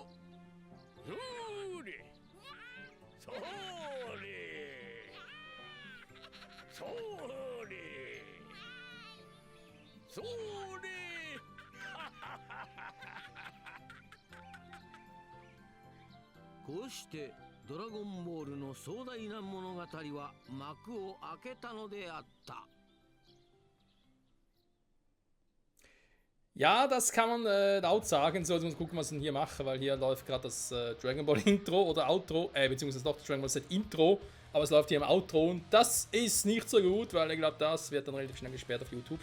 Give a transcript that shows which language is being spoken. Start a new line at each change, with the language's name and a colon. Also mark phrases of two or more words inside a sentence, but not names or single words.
Japanese: それそれそれそれこうしてドラゴンボールの壮大な物語は幕を開けたのであった。
German: Ja, das kann man laut sagen. So, jetzt muss ich gucken, was ich denn hier mache, weil hier läuft gerade das Dragon Ball Intro oder Outro, beziehungsweise doch das Dragon Ball Z Intro, aber es läuft hier im Outro und das ist nicht so gut, weil ich glaube, das wird dann relativ schnell gesperrt auf YouTube.